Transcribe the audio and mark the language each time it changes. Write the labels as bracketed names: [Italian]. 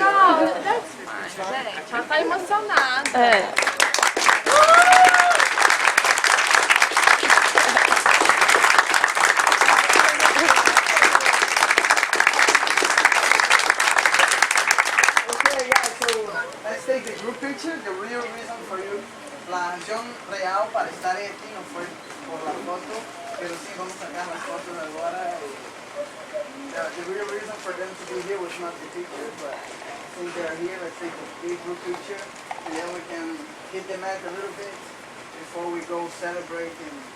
[Portuguese] Não, [English] that's fine. [Portuguese] Gente, ela tá emocionada. É. [English] Okay, guys, so let's take the group picture. The real reason for you, [Spanish] la razón real para estar aquí no fue por la foto, pero sí vamos a sacar las fotos ahora. [English] The real reason for them to be here was not the picture, but since they're here, let's take a big group picture, and then we can hit the mat a little bit before we go celebrate and